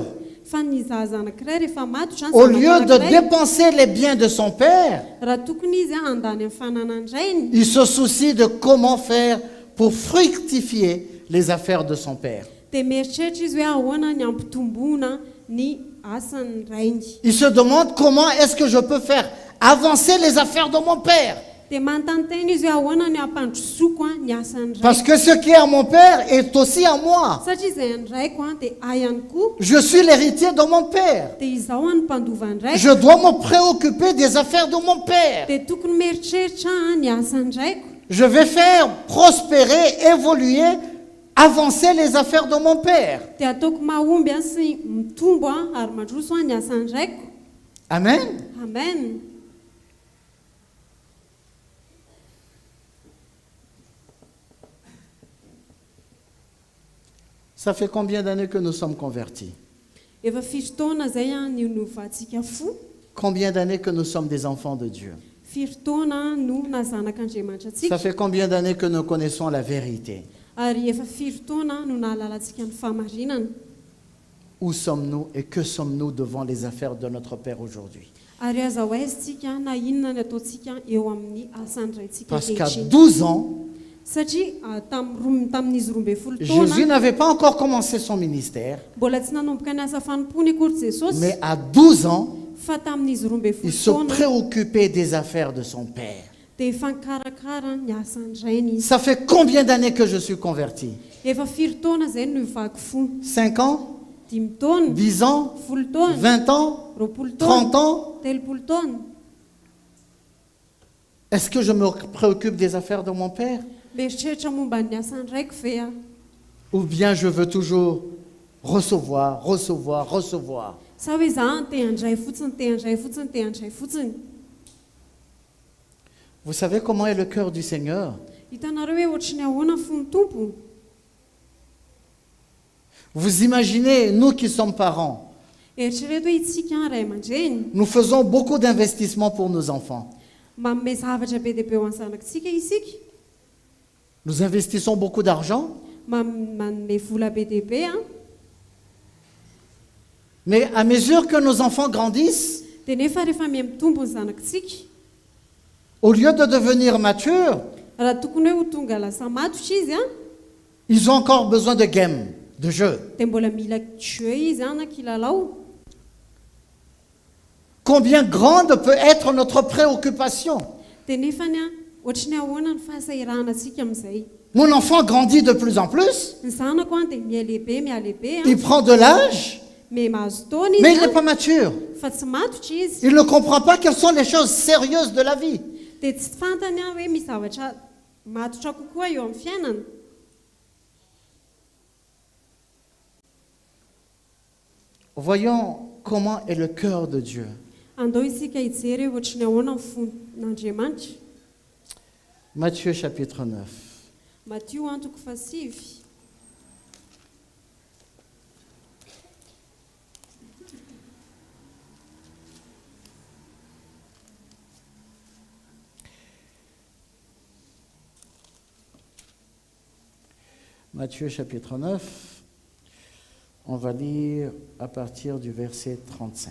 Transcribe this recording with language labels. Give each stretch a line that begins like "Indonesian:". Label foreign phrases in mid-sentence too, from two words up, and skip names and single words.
Malagasy: Fa ny zaza anankiray rehefa matotra
French: au lieu de dépenser les biens de son Père,
Malagasy: raha tokony izy andany amin'ny fananany rainy,
French: il se soucie de comment faire pour fructifier les affaires de son Père.
Malagasy: dia mieritreritra izy hoe ahoana ny ampitomboana ny asan'ny rainy.
French: Il se demande comment est-ce que je peux faire avancer les affaires de mon Père.
Malagasy: Dia manontany tena izy hoe ahoana ny ampandrosoko ny asan'ny
French: Parce
Malagasy: raiko.
French: que ce qui est à mon Père est aussi à moi.
Malagasy: Satria izay any raiko dia ahy ihany koa,
French: Je suis l'héritier de mon Père.
Malagasy: dia izaho any mpandovan'ny raiko.
French: Je dois me préoccuper des affaires de mon Père.
Malagasy: Dia tokony mieritreritra ny asan'ny raiko.
French: Je vais faire prospérer, évoluer, avancer les affaires de mon Père.
Malagasy: Dia ataoko mahomby sy mitombo ary mandroso ny asan'ny raiko. Amen. Amen.
French: Ça fait combien d'années que nous sommes convertis?
Malagasy: Efa firy taona zay ny novatsika fo.
French: Combien d'années que nous sommes des enfants de Dieu?
Malagasy: Firy taona no nazanak'Andriamanitra
French: Ça
Malagasy: atsika.
French: fait combien d'années que nous connaissons la vérité?
Malagasy: Ary efa firy taona no nahalalantsika ny fahamarinana.
French: Où sommes-nous et que sommes-nous devant les affaires de notre Père aujourd'hui?
Malagasy: Ary aza ho aizitsika na inona ny ataontsika eo amin'ny asan'ny raintsika
French: Parce qu'à
Malagasy: ankehitriny.
French: 12 ans,
Malagasy: Satria tamin'izy 12
French: Jésus
Malagasy: taona
French: n'avait pas encore commencé son ministère,
Malagasy: mbola tsy nanomboka ny asa fanompony akory Jesosy.
French: mais à 12 ans,
Malagasy: Fa tamin'izy 12
French: il se
Malagasy: taona
French: préoccupait des affaires de son Père.
Malagasy: dia efa nikarakara ny asan'ny rainy izy.
French: Ça fait combien d'années que je suis converti?
Malagasy: Efa firy taona zay no ivako fo.
French: 5 ans?
Malagasy: 5 taona,
French: 10 ans?
Malagasy: 10 taona,
French: 20 ans?
Malagasy: 20
French: 30
Malagasy: taona,
French: ans?
Malagasy: 30 taona.
French: Est-ce que je me préoccupe des affaires de mon Père?
Malagasy: Mieritreritra momba ny asan'ny raiko ve a?
French: Ou bien je veux toujours recevoir, recevoir, recevoir?
Malagasy: Sa hoe za te handray fotsiny, te handray fotsiny, te handray fotsiny.
French: Vous savez comment est le cœur du Seigneur?
Malagasy: Hitanareo hoe ohatrany ahoana fony tompo.
French: Vous imaginez, nous qui sommes parents,
Malagasy: Eritrereto hoe itsika ray aman-dreny
French: nous faisons beaucoup d'investissements pour nos enfants.
Malagasy: manome zavatra be dia be ho an'ny zanakitsika isika.
French: Nous investissons beaucoup d'argent,
Malagasy: manome vola be dia be a
French: mais à mesure que nos enfants grandissent,
Malagasy: dia nefa rehefa miamitombo ny zanakitsika
French: au lieu de devenir matures,
Malagasy: raha tokony hoe ho tonga lasa matotra izy a
French: ils ont encore besoin de games, de jeux.
Malagasy: dia mbola mila jeu izy a na kilalao.
French: Combien grande peut être notre préoccupation?
Malagasy: Dia nefany a ohatry ny ahoana ny fahasahiranantsika amin'izay.
French: Mon enfant grandit de plus en plus,
Malagasy: Ny zanako a dia mialehibe
French: il prend de l'âge,
Malagasy: me mahazo taona
French: mais il
Malagasy: izy
French: n'est pas mature.
Malagasy: fa tsy matotra izy
French: Il ne comprend pas quelles sont les choses sérieuses de la vie.
Malagasy: dia tsy fantany a hoe misy zavatra matotra kokoa eo amin'ny fiainana.
French: Voyons comment est le cœur de Dieu.
Malagasy: Andao isika hijery hoe ohatry ny ahoana ny fon'Andriamanitra.
French: Matthieu chapitre 9.
Malagasy: Matio antoko fasivy.
French: Matthieu chapitre 9, on va lire à partir du verset 35.